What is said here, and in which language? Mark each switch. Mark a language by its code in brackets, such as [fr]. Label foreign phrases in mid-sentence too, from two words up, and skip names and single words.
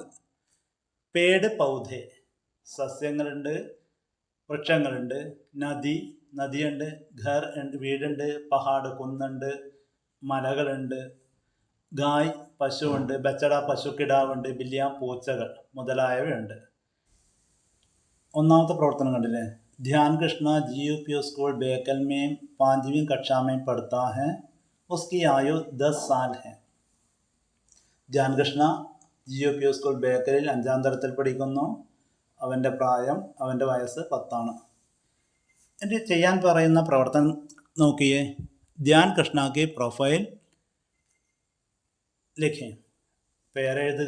[hi] पेड़ पौधे, [ml] സസ്യങ്ങളുണ്ട്, വൃക്ഷങ്ങളുണ്ട്, നദിയുണ്ട്, ഘർ ഉണ്ട്, വീടുണ്ട്, പഹാഡ് കുന്നുണ്ട്, മലകളുണ്ട്, ഗായ് പശുവുണ്ട്, ബച്ചട പശുക്കിടാവുണ്ട്, ബില്ലിയ പൂച്ചകൾ മുതലായവയുണ്ട്. ഒന്നാമത്തെ പ്രവർത്തനം കണ്ടില്ലേ? [hi] ധ്യാൻ കൃഷ്ണ GUPO स्कूल बेकल में 5वीं कक्षा में पढ़ता है, उसकी आयु 10 साल है. [ml] ധ്യാൻ കൃഷ്ണ GUPO സ്കൂൾ ബേക്കലിൽ 5ാം തരത്തിൽ പഠിക്കുന്നു. അവൻ്റെ വയസ്സ് 10 എന്നിട്ട് ചെയ്യാൻ പറയുന്ന പ്രവർത്തനം നോക്കിയേ. ധ്യാൻ കൃഷ്ണക്ക് [hi] प्रोफ़ाइल लिखें, [ml] പേരെഴുതുക.